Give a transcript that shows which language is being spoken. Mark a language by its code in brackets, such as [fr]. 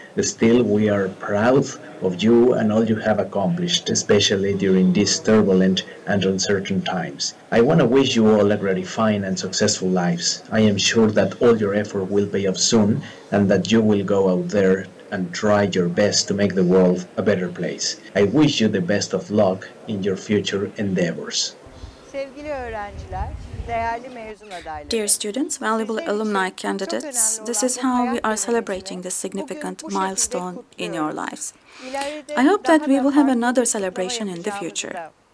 [en] Still, we are proud of you and all you have accomplished, especially during these turbulent and uncertain times. I want to wish you all a gratifying and successful lives. I am sure that all your effort will pay off soon and that you will go out there and try your best to make the world a better place. I wish you the best of luck in your future endeavors. [tr] Sevgili öğrenciler, değerli mezun adayları. [en] Dear students, valuable alumni candidates, this is how we are celebrating this significant milestone in your lives. I hope that we will have another celebration in the future.